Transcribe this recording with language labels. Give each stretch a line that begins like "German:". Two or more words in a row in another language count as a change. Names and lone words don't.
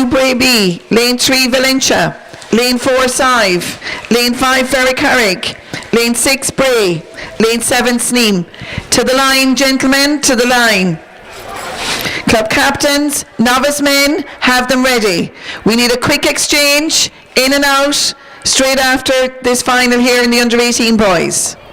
English: Braby, Lane 3 Valencia, Lane 4 Sive, Lane 5 Ferricarrig, Lane 6 Bray, Lane 7 Sneem. To the line, gentlemen, to the line. Club captains, novice men, have them ready. We need a quick exchange, in and out, straight after this final here in the under 18 boys.